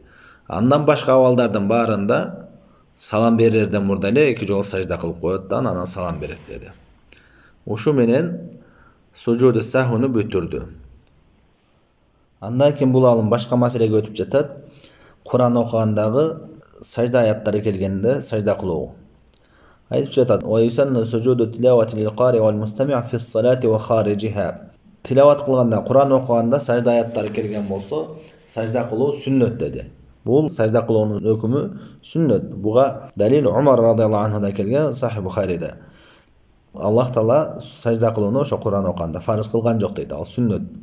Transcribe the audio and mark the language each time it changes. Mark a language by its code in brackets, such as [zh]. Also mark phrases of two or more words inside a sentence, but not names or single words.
[ky] Андан башка абалдардын баарында салам берерден мурда эле 2 жолу сажда кылып коет да, анан салам берет деди. Ушу менен [ar] سجود السهو [ky] бүтүрдү. Андан кийин бул алым башка маселеге өтүп жатат. Куран окугандагы сажда аяттары келгенде сажда кылуу. Айтып жатат: [ar] "ويسن سجود التلاوة للقارئ والمستمع في الصلاة وخارجها." [ky] Тилават кылганда, Куран окуганда сажда аяттары келген болсо, сажда кылуу сүннөт деди. Бул сажда кылуунун өкүмү сүннөт. Буга далил Умар [ar] رضي الله عنه [ky] келген Сахih Бухарида. [ar] الله تعالى [ky] сажда кылууну ошо Куран окуганда фарыз кылган жок дейт, ал сүннөт.